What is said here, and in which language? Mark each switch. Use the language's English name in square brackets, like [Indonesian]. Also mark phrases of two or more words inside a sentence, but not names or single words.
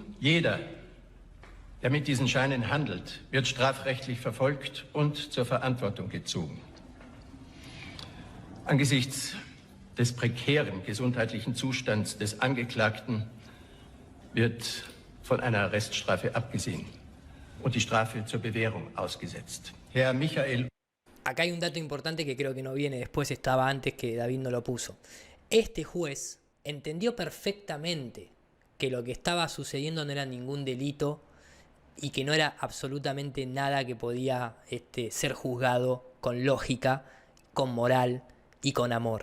[German] Jeder, der mit diesen Scheinen handelt, wird strafrechtlich verfolgt und zur Verantwortung gezogen. Angesichts des prekären gesundheitlichen Zustands des Angeklagten wird von einer Arreststrafe abgesehen und die Strafe zur Bewährung ausgesetzt. Herr Michael. [Spanish] Acá hay un dato importante que creo que no viene después, estaba antes que David no lo puso. Este juez entendió perfectamente que lo que estaba sucediendo no era ningún delito y que no era absolutamente nada que podía ser juzgado con lógica, con moral y con amor.